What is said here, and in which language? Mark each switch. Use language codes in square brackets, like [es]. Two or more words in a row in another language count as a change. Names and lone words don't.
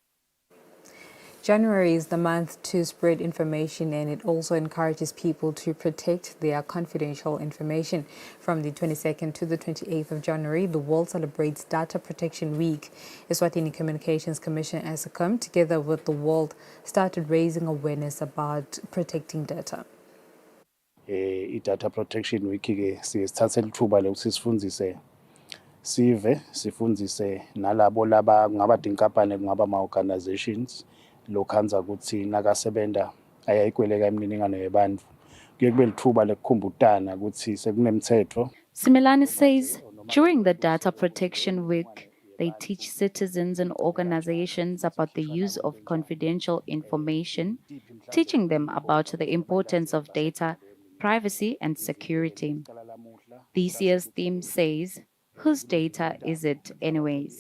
[en] January is the month to spread information, and it also encourages people to protect their confidential information. From the 22nd to the 28th of January, the world celebrates Data Protection Week. Eswatini Communications Commission, ASACOM, together with the world, started raising awareness about protecting data. [ss] I- [en] Data Protection Week [ss] ke sithathe lithuba lokuthi sifundzise nalabo laba kungaba tinkampani kungaba ama-organizations lokhanza ukuthi nakasebenta ayayikweleka imininingwane yebantfu kuye kube lithuba lekukhumbutana ukuthi sekunemthetho. [en] Simelane says during the Data Protection Week, they teach citizens and organizations about the use of confidential information, teaching them about the importance of data, privacy, and security. This year's theme says, "Whose data is it anyways?"